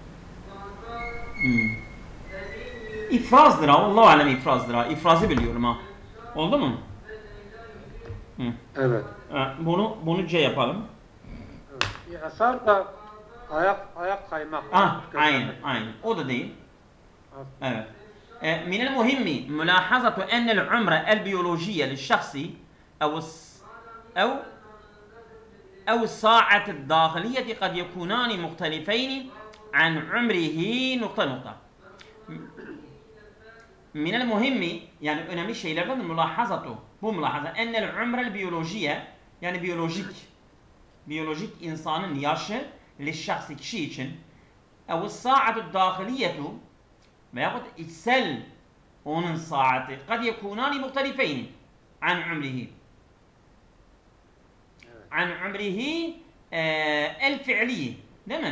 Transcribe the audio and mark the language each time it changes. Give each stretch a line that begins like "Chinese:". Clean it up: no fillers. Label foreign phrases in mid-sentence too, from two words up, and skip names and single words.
Turkish: İfrazdır ha. Allahu alem ifrazdır ha. İfrazı biliyorum ha. Oldu mu? Evet. Bunu C yapalım. Evet. İrsar da ayak kaymak. Aynen. O da değil. Evet.
Arabic: من المهم ملاحظة أن العمر البيولوجية للشخص أو الساعة الداخلية قد يكونان مختلفين عن عمره نقطة. من المهم
Turkish: yani önemli şeylerden mülahazatu bu mülahaza
Arabic: أن العمر البيولوجية
Turkish: yani biyolojik biyolojik insanın yaşı للشخص kişi için
Arabic: أو الساعة الداخلية
Turkish: veyahut içsel onun saati
Arabic: قد يكونان مختلفين عن عمره عن عمره الفعلي
Turkish: değil mi?